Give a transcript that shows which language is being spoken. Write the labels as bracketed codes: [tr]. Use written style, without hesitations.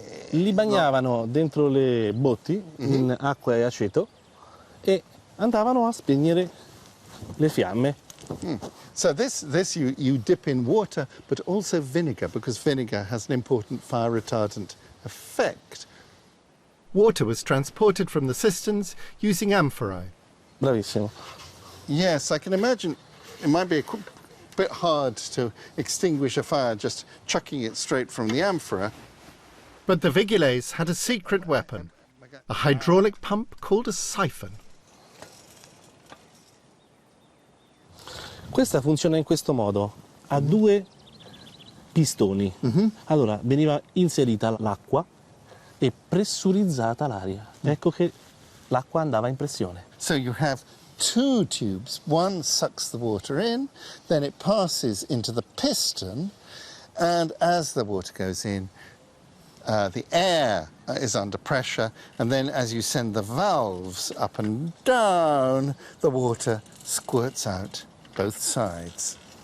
[it] Li bagnavano dentro le botti in acqua e aceto e andavano a spegnere le fiamme. [en] So this you dip in water, but also vinegar, because vinegar has an important fire retardant effect. Water was transported from the cisterns using amphorae. [it] Bravissimo. [en] Yes, I can imagine it might be bit hard to extinguish a fire just chucking it straight from the amphora. But the Vigiles had a secret weapon, a hydraulic pump called a siphon. [it] Questa funziona in questo modo, ha due pistoni. Allora veniva inserita l'acqua e pressurizzata l'aria. Ecco che l'acqua andava in pressione. [en] So you have two tubes. One sucks the water in, then it passes into the piston, and as the water goes in, the air is under pressure, and then as you send the valves up and down, the water squirts out both sides.